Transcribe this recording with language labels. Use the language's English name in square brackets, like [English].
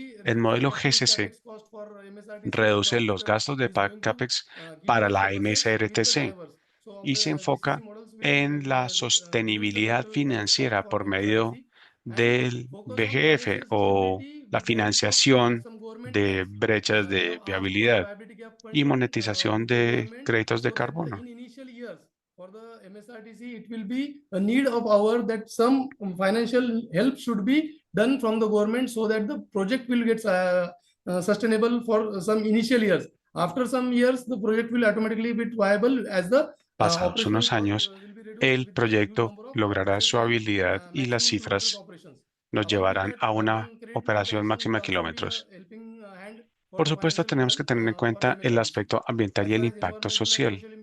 [Spanish] El modelo GCC reduce los gastos de CAPEX para la MSRTC y se enfoca en la sostenibilidad financiera por medio del BGF o la financiación de brechas de viabilidad y monetización de créditos de carbono. [English] For the MSRTC, it will be a need of our that some financial help should be done from the government, so that the project will get sustainable for some initial years. After some years, the project will automatically be viable as the [Spanish] Pasados unos años, el proyecto logrará su habilidad y las cifras nos llevarán a una operación máxima de kilómetros. Por supuesto, tenemos que tener en cuenta el aspecto ambiental y el impacto social.